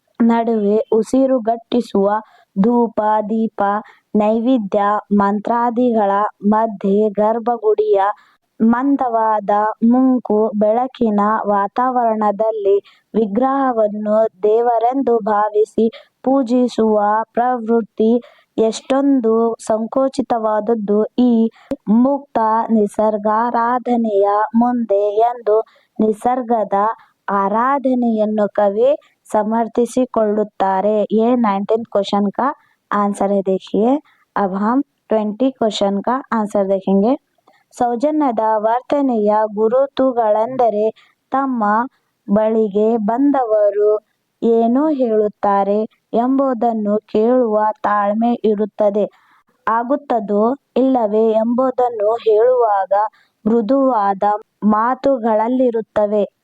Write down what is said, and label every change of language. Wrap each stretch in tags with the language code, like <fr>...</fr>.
<kn>ನಡುವೆ ಉಸಿರುಗಟ್ಟಿಸುವ ಧೂಪ ದೀಪ ನೈವೇದ್ಯ ಮಂತ್ರಾದಿಗಳ ಮಧ್ಯೆ ಗರ್ಭಗುಡಿಯ ಮಂದವಾದ ಮುಂಕು ಬೆಳಕಿನ ವಾತಾವರಣದಲ್ಲಿ ವಿಗ್ರಹವನ್ನು ದೇವರೆಂದು ಭಾವಿಸಿ ಪೂಜಿಸುವ ಪ್ರವೃತ್ತಿ ಎಷ್ಟೊಂದು ಸಂಕುಚಿತವಾದದ್ದು ಈ ಮುಕ್ತ ನಿಸರ್ಗಾರಾಧನೆಯ ಮುಂದೆ ಎಂದು ನಿಸರ್ಗದ आराधನೆಯನ್ನು कवि समर्थिसिಕೊಳ್ಳುತ್ತಾರೆ।</kn> <hi>ये 19th क्वेश्चन का आंसर है। देखिए अब हम 20 क्वेश्चन का आंसर देखेंगे।</hi> <kn>ಸೌಜನ್ಯದ ವರ್ತನೆಯ ಗುರುತುಗಳೆಂದರೆ ತಮ್ಮ ಬಳಿಗೆ ಬಂದವರು ಏನು ಹೇಳುತ್ತಾರೆ ಎಂಬುದನ್ನು ಕೇಳುವ ತಾಳ್ಮೆ ಇರುತ್ತದೆ, ಆಗುತ್ತದೋ ಇಲ್ಲವೇ ಎಂಬುದನ್ನು ಹೇಳುವಾಗ ಮೃದುವಾದ ಮಾತುಗಳಲ್ಲಿರುತ್ತವೆ.</kn>